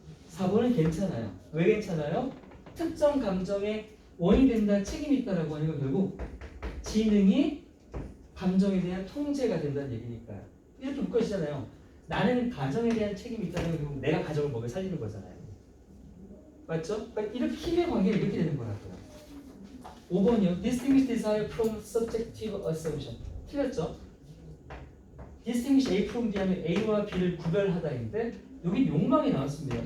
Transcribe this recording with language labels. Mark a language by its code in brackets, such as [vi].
[ko] 4번은 괜찮아요. 왜 괜찮아요? 특정 감정에 원인이 된다, 책임이 있다라고 하는 건 결국 지능이 감정에 대한 통제가 된다는 얘기니까요. 이렇게 묶어지잖아요. 나는 가정에 대한 책임이 있다는 건 결국 내가 가정을 먹여 살리는 거잖아요. 맞죠? 그러니까 이렇게 힘의 관계는 이렇게 되는 거라고요. 5번이요. [en] Distinguish desire from subjective assumption. [ko] 틀렸죠? [en] Distinguish A from B [ko] 하면 A와 B를 구별하다인데 여기 욕망이 나왔습니다.